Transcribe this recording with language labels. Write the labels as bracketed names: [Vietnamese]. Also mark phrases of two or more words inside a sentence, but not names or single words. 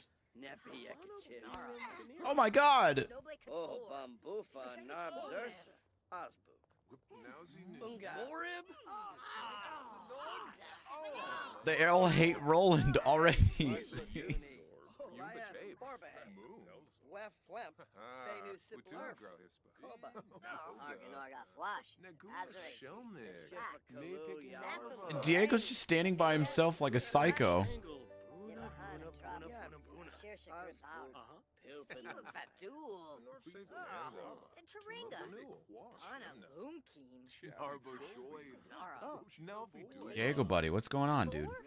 [English] Oh my God! Oh, Bambufa, Narbzursa, Osbu. Morib? They all hate Roland already. Wef Flemp, Benu Sipler, Koba, Arganorga Flash, Azuri, Diego's just standing by himself like a psycho. Diego, buddy, what's going on, dude?